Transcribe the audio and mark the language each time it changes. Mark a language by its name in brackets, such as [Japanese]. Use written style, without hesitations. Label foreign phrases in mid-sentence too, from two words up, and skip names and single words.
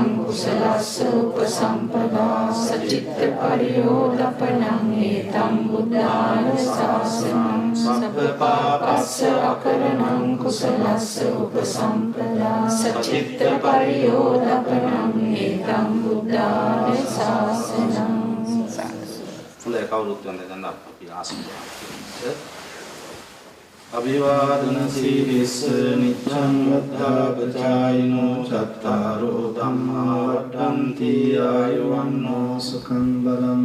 [Pali] කුසලස්ස උපසම්පදා සචිත්ත පරියෝදපනං ඒකං බුද්ධාන සාසනං සබ්බ පාපස්ස කරණං කුසලස්ස උපසම්පදා සචිත්ත පරියෝදපනං ඒකං බුද්ධාන සාසනං [Sinhala] හොඳයි කවුරුත් වන්දන අපි ආසන්න [Pali] අභිවාදන සීලිස්ස නිච්ඡං වද්ධාපචායිනෝ චත්තාරෝ ධම්මා වඩ්ඩන්ති ආයුවන්නෝ සුඛං බලං